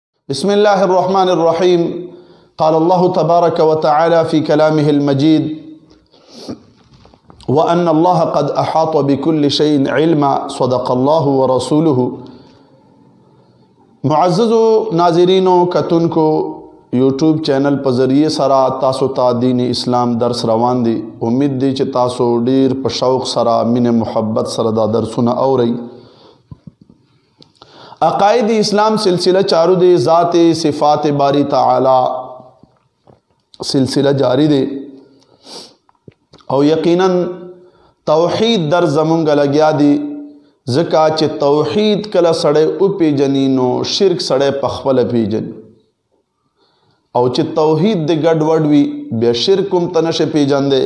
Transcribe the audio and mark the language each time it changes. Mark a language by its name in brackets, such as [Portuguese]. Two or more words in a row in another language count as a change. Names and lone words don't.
[Arabic] بسم الله الرحمن الرحيم. قال الله تبارك وتعالى في كلامه المجيد: وأن الله قد أحاط بكل شيء علما. صدق الله ورسوله. [Pashto] معززو ناظرینو کتونکو یوټیوب چینل په ذریعے سره تاسو ته دین اسلام درس روان دي. امید دی چې تاسو ډیر په شوق سره مینه محبت سره دا درسونه اورئ. عقائد اسلام سلسلہ چارو دے، ذات صفات باری تعالی سلسلہ جاری دے او یقیناً توحید در زمونږ لګیا دی، ځکه چې توحید کله سړی وپیژني نو شرک سړی پخپله پیژني، او چې توحید د ګډوډ وي بیا شرک هم ته نشي پیژندی.